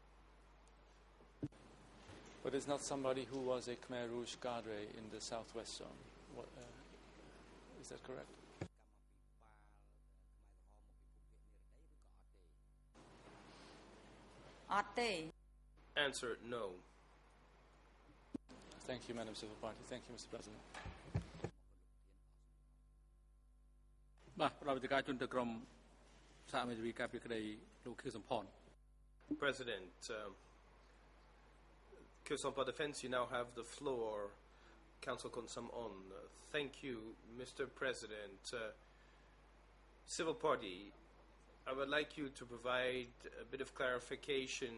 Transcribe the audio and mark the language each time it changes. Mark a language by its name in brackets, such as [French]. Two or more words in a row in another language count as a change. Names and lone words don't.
[English] But it's not somebody who was a Khmer Rouge cadre in the southwest zone. What, is that correct? Answer, no. Thank you, Madam Civil Party. Thank you, Mr. President. [Khmer] បាទប្រតិការជនទៅក្រុមសហមេធាវីការពីក្តីលោកខៀវសំផន [English] President, Kyosompa Defense, you now have the floor. Council Konsam On. Thank you, Mr. President. Civil Party, I would like you to provide a bit of clarification.